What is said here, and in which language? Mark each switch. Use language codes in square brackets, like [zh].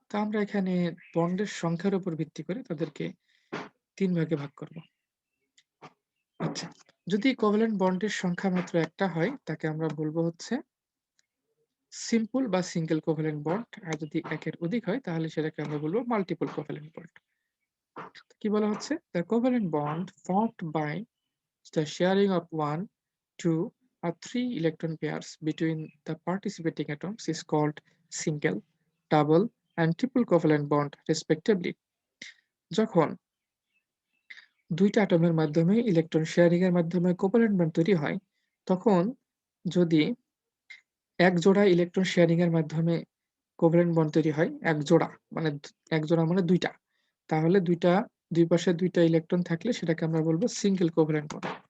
[bn] তো আমরা এখানে বন্ডের সংখ্যার উপর ভিত্তি করে তাদেরকে 3 ভাগে ভাগ করব। আচ্ছা, যদি কোভ্যালেন্ট বন্ডের সংখ্যা মাত্র একটা হয় তাকে আমরা বলবো হচ্ছে সিম্পল বা সিঙ্গেল কোভ্যালেন্ট বন্ড। আর যদি একের অধিক হয় তাহলে সেটাকে আমরা বলবো মাল্টিপল কোভ্যালেন্ট বন্ড। কি বলা হচ্ছে? [en] The covalent bond formed by the sharing of 1, 2, or 3 electron pairs between the participating atoms is called single, double, and triple covalent bond respectively. [bn] যখন দুইটা অ্যাটমের মাধ্যমে ইলেকট্রন শেয়ারিং এর মাধ্যমে কোভ্যালেন্ট বন্ড তৈরি হয়, তখন যদি এক জোড়া ইলেকট্রন শেয়ারিং এর মাধ্যমে কোভ্যালেন্ট বন্ড তৈরি হয়, এক জোড়া মানে দুইটা, তাহলে দুই পাশে দুইটা ইলেকট্রন থাকলে সেটাকে আমরা বলবো সিঙ্গেল কোভ্যালেন্ট বন্ড।